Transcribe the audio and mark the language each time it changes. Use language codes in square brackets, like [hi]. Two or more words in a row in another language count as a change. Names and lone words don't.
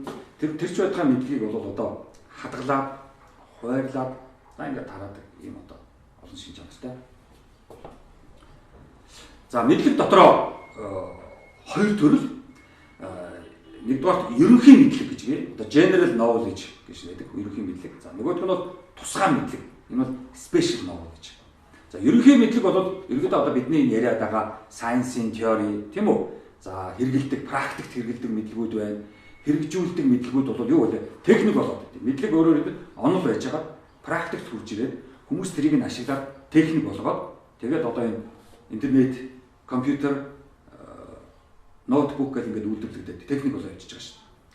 [mn] Тэр ч байтугай мэдлэгийг бол одоо хадгалаад, хуваарлаад ингээд тараадаг юм одоо олон шинж чанартай. За мэдлэг дотроо хоёр төрөл. Нэгдүгээр ерөнхий мэдлэг гэж гээ. Одоо [en] general knowledge [mn] гэж байдаг. Ерөнхий мэдлэг. За нөгөөх нь бол тусгай мэдлэг. Энэ бол [en] special knowledge. [mn] За ерөнхий мэдлэг бол ерөнхийдөө одоо бидний яриад байгаа science-ийн теори тийм үү? За хэрэгэлдэг, практикт хэрэгэлдэг мэдлгүүд байна. Хэрэгжүүлдэг мэдлгүүд бол юу вэ? Техник болоод байдаг. Мэдлэг өөрөөр хэлбэл онол байж байгаа практикт хүрч ирээд хүмүүс тэрийг нь ашиглаад техник болгоод тэгээд одоо энэ интернет, компьютер, ноутбук гэх ингээд үйлдвэрлэгдээд техник болоо явчихж байгаа шүү дээ.